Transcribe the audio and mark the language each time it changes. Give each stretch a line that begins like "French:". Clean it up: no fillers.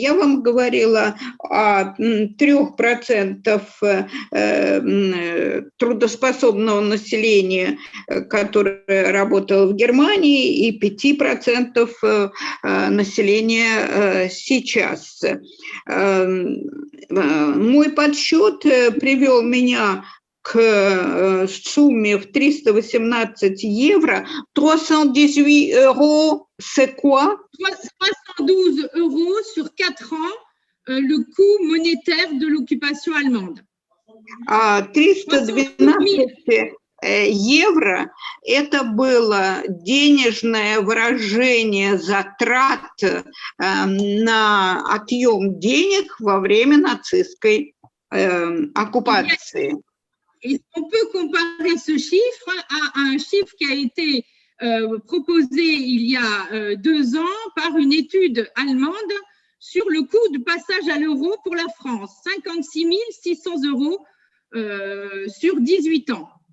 Russian: Я вам говорила о 3% трудоспособного населения, которое работало в Германии, и 5% населения сейчас. Мой подсчет привел меня к сумме в 318 евро.
French: 318 €, c'est quoi? 312 € sur 4 ans, le coût monétaire de l'occupation allemande.
Russian: 312 евро – это было денежное выражение затрат на отъем денег во время нацистской оккупации.
French: Et on peut comparer ce chiffre à un chiffre qui a été proposé il y a 2 ans par une étude allemande sur le coût de passage à l'euro pour la France, 56 600 € sur 18 ans.